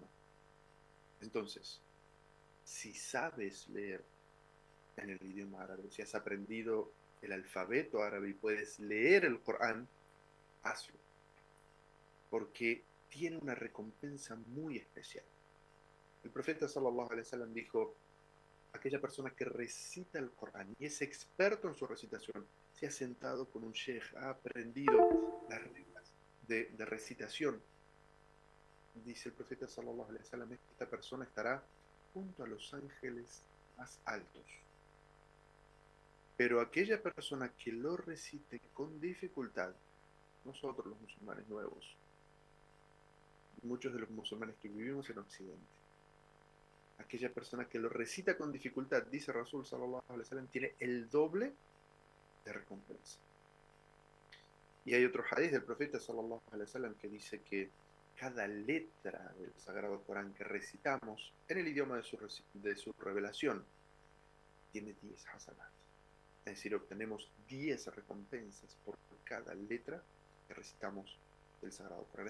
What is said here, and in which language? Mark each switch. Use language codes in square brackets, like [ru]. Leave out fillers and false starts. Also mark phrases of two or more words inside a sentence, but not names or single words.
[es] Entonces, si sabes leer en el idioma árabe, si has aprendido el alfabeto árabe y puedes leer el Corán, hazlo, porque tiene una recompensa muy especial. El profeta [ar] صلى الله عليه وسلم [es] dijo: aquella persona que recita el Corán y es experto en su recitación, se ha sentado con un sheikh, ha aprendido las reglas de recitación, dice el profeta [ar] صلى الله عليه وسلم, [es] esta persona estará junto a los ángeles más altos. Pero aquella persona que lo recite con dificultad, nosotros los musulmanes nuevos, muchos de los musulmanes que vivimos en Occidente, aquella persona que lo recita con dificultad, dice [ar] رسول صلى الله عليه وسلم, [es] tiene el doble de recompensa. Y hay otro hadith del profeta [ar] صلى الله عليه وسلم [es] que dice que cada letra del Sagrado Corán que recitamos en el idioma de su revelación tiene 10 hasanat. Es decir, obtenemos 10 recompensas por cada letra que recitamos del Sagrado Corán.